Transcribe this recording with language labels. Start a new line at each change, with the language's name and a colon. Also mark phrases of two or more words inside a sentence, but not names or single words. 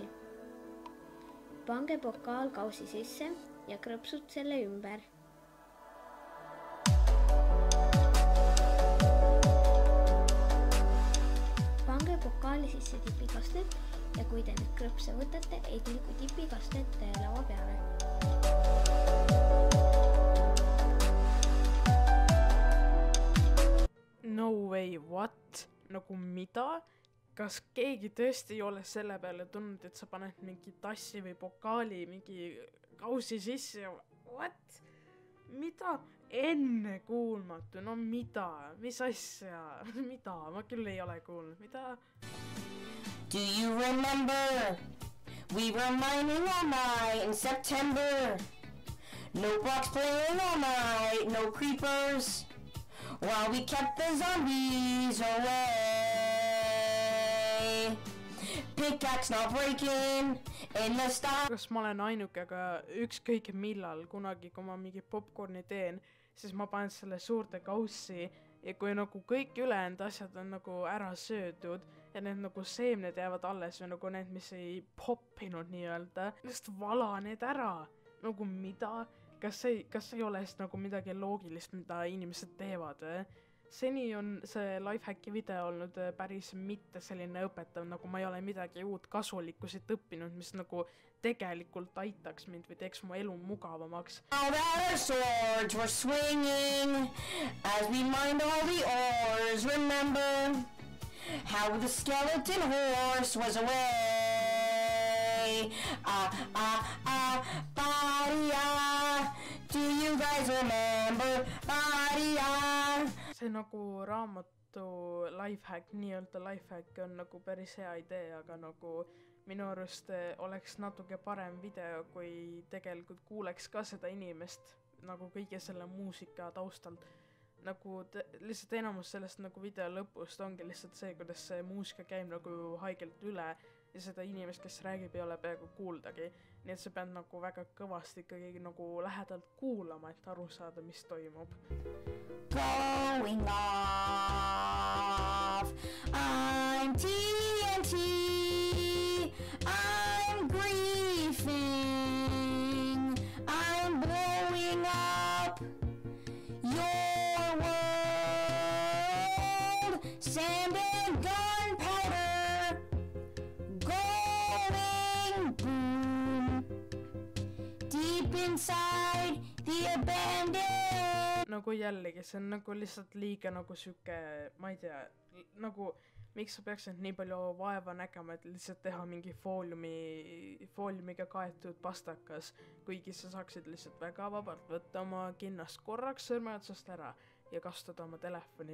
Estonian: Pange pokaal kausi sisse ja krõpsud selle ümber. Pokaali sisse tipikastet ja kui te nüüd krõpse võtate, ei tilgu tipikastet laua peale.
English: No way, what?
Estonian: Nagu mida? Kas keegi tõesti ei ole selle peale tundnud, et sa paned mingi tassi või pokaali mingi kausi sisse? What? Mida? Enne kuulmatu, no mida? Mis asja? Mida? Ma küll ei ole kuulnud. Mida?
English: Do you remember? We were mining all night in September. No blocks playing all night, no creepers. While we kept the zombies away. Pickaxe not breaking in the star.
Estonian: Kas ma olen ainuke, aga ükskõik millal kunagi, kui ma mingi popcorni teen, siis ma panen selle suurde kaussi ja kui nagu kõik ülejäänud asjad on nagu ära söödud ja need nagu seemned jäävad alles või nagu need, mis ei poppinud nii-öelda, just vala need ära. Nagu mida? Kas ei ole nagu midagi loogilist, mida inimesed teevad või? Seni on see lifehacki video olnud päris mitte selline õpetav, nagu ma ei ole midagi uut kasulikku siit õppinud, mis nagu tegelikult aitaks mind või teeks mu elu mugavamaks.
English: All our swords were swinging as we mined all the ores. Remember how the skeleton horse was away. Do you guys remember?
Estonian: See nagu raamatu lifehack, nii-öelda lifehack on nagu päris hea idee, aga nagu minu arust oleks natuke parem video, kui tegelikult kuuleks ka seda inimest nagu kõige selle muusika taustalt. Nagu lihtsalt enamus sellest nagu video lõpust ongi lihtsalt see, kuidas see muusika käib nagu haigelt üle ja seda inimest, kes räägib, ei ole peaaegu kuuldagi. Nii et sa pead nagu väga kõvasti ikkagi nagu lähedalt kuulama, et aru saada, mis toimub.
English: Going off, I'm TNT, I'm griefing, I'm blowing up your world, sand and gunpowder, going boom, deep inside the abandoned.
Estonian: Nagu jällegi, see on nagu lihtsalt liiga nagu süke, ma ei tea, nagu miks sa peaksid nii palju vaeva nägema, et lihtsalt teha mingi fooliumiga kaetud pastakas, kuigi sa saaksid lihtsalt väga vabalt võtta oma kinnast korraks sõrmeotsast ära ja kasutada oma telefoni.